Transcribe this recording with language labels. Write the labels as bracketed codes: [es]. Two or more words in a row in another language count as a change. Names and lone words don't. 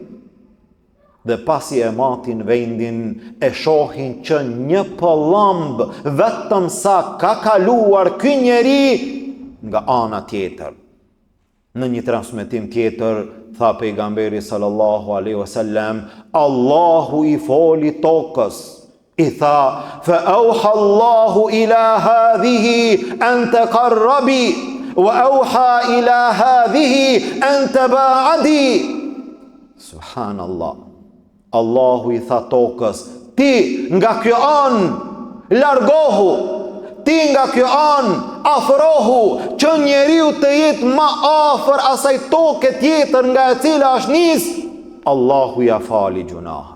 [sq] Dhe pasi e matin vendin, e shohin që një pëllamb vetëm sa ka kaluar ky njeri nga ana tjetër. Në një transmetim tjetër, tha pejgamberi [ar] صلى الله عليه وسلم, [sq] Allahu i foli tokës, i tha, [ar] فأوحى الله إلى هذه أن تقربي وأوحى إلى هذه أن تباعدي. [sq] Subhanallah. Allahu i tha tokës, ti nga kjo anë largohu, ti nga kjo anë afrohu, që njeriu të jetë ma afër asaj toke tjetër nga e cila është nis, Allahu ja fali gjunahën.